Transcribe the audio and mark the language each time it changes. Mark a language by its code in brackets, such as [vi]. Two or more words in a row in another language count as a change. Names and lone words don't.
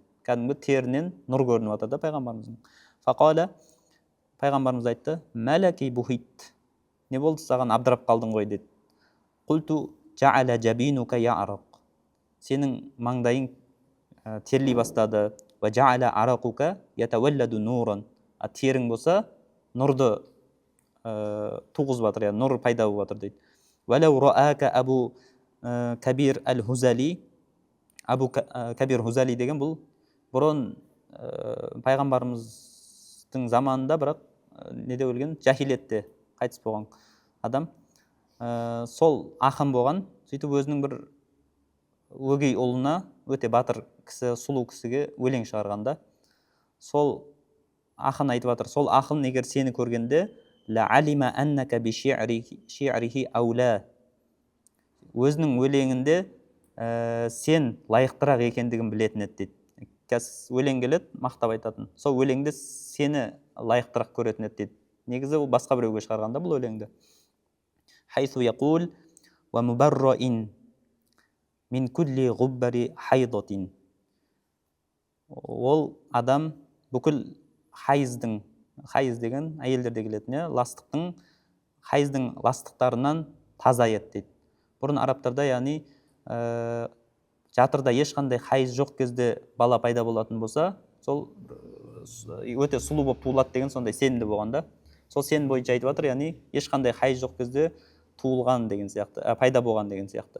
[kk] Кәдімгі терінен нұр көрініп жатыр да пайғамбарымыздың. Фақала, пайғамбарымыз айтты, [ar] ما لك بهت, [kk] не болды саған абдырап қалдың ғой деді. [ar] قلت جعل جبينك يعرق, [kk] сенің маңдайың терлей бастады. [ar] وجعل عرقك يتولد نورا, [kk] терің болса нұрды туғызып жатыр, яғни нұр пайда болып жатыр дейді. [ar] ولو رآك أبو كبير الهذلي, [kk] абу кабир хузали деген бұл бұрын пайғамбарымыздың заманында, бірақ неде өлген, жахилетте қайтыс болған адам. Сол ақын болған, сөйтіп өзінің бір өгей ұлына, өте батыр кісі, сұлу кісіге өлең шығарғанда, сол ақын айтып жатыр, сол ақын егер сені көргенде [ar] لعلم أنك بشعره أولى, [kk] өзінің өлеңінде сен лайықтырақ екендігін білетін еді дейді. Өлең келеді, мақтап айтатын, сол өлеңде сені лайықтырақ көретін еді дейді. Негізі ол басқа біреуге шығарғанда бұл өлеңді. [ar] حيث يقول ومبرأ من كل غبر حيضة, [kk] ол адам бүкіл хайыздың, хайыз деген әйелдерде келетін, ластықтың, хайыздың ластықтарынан таза еді дейді. Бұрын арабтарда, яғни жатырда ешқандай хайыз жоқ кезде бала пайда болатын болса, сол өте сұлу болып туылады деген сондай сенімді болғанда, сол сенім бойынша айтып жатыр, яғни ешқандай хайыз жоқ кезде туылған деген сияқты, пайда болған деген сияқты.